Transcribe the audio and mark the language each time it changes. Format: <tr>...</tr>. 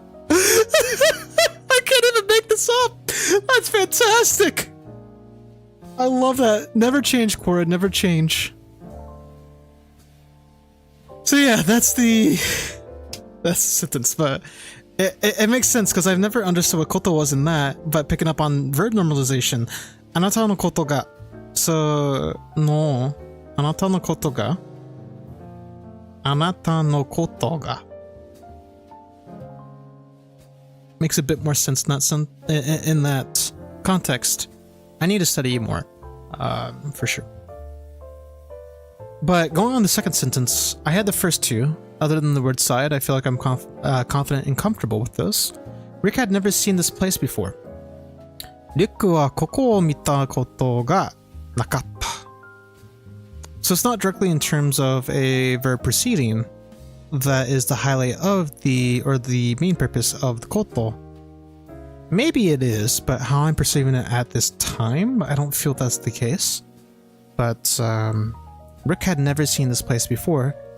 <en>I can't even make this up. That's fantastic. I love that. Never change, Quora. Never change. So yeah, that's the sentence, but it makes sense because I've never understood what koto was in that, but picking up on verb normalization.</en> <ja>あなたのことが</ja> <en>So no</en> <ja>あなたのことがあなたのことが</ja> <en>makes a bit more sense in that context. I need to study more, for sure. But going on the second sentence, I had the first two, other than the word side. I feel like I'm confident and comfortable with those. Rick had never seen this place before.</en> <ja>リュックはここを見たことがなかった。</ja> <en>So it's not directly in terms of a verb preceding that is the highlight of the main purpose of the koto. Maybe it is, but how I'm perceiving it at this time, I don't feel that's the case. But Rick had never seen this place before.</en>